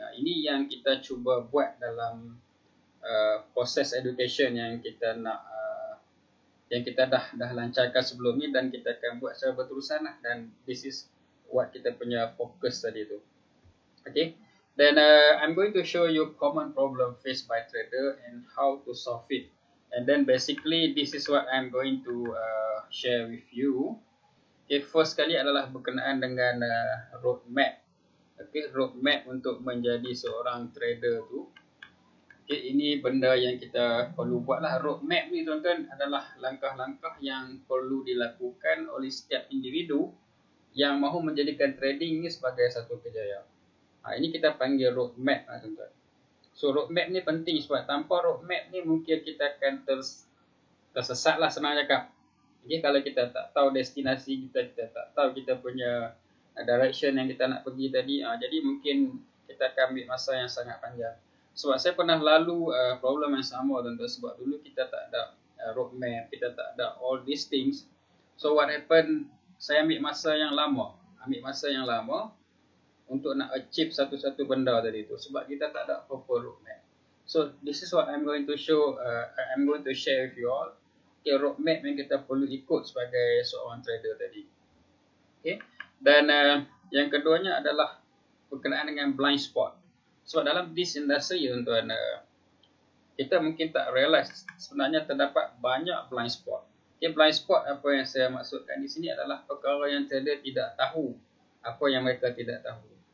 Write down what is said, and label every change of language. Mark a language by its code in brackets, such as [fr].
[ms] Ini yang kita cuba buat dalam proses education yang kita nak yang kita dah lancarkan sebelum ni, dan kita akan buat secara berterusan lah. Dan [en] this is what [ms] kita punya fokus tadi tu. [en] Okay, then I'm going to show you common problem faced by trader and how to solve it. And then basically this is what I'm going to share with you. [ms] Okay, first kali adalah berkenaan dengan roadmap. Okay, roadmap untuk menjadi seorang trader tu. Okay, ini benda yang kita perlu buat lah. Roadmap ni tuan-tuan adalah langkah-langkah yang perlu dilakukan oleh setiap individu yang mahu menjadikan trading ni sebagai satu kejayaan. Ini kita panggil roadmap lah tuan-tuan. So roadmap ni penting, sebab tanpa roadmap ni mungkin kita akan tersesat lah, senang cakap. Okay, kalau kita tak tahu destinasi kita, kita tak tahu kita punya direction yang kita nak pergi tadi, jadi mungkin kita akan ambil masa yang sangat panjang. Sebab saya pernah lalu problem yang sama tuan-tuan, sebab dulu kita tak ada roadmap, kita tak ada [en] all these things. So what happened, [ms] saya ambil masa yang lama untuk nak achieve satu-satu benda tadi tu, sebab kita tak ada proper roadmap. [en] So this is what I'm going to show, I'm going to share with you all. [ms] Okay, roadmap yang kita perlu ikut sebagai seorang trader tadi. Okay, dan yang keduanya adalah berkenaan dengan blind spot. Sebab dalam [en] this industry [ms] tuan-tuan, kita mungkin tak realize sebenarnya terdapat banyak blind spot. Okay, blind spot apa yang saya maksudkan di sini adalah perkara yang trader tidak tahu apa yang mereka tidak tahu.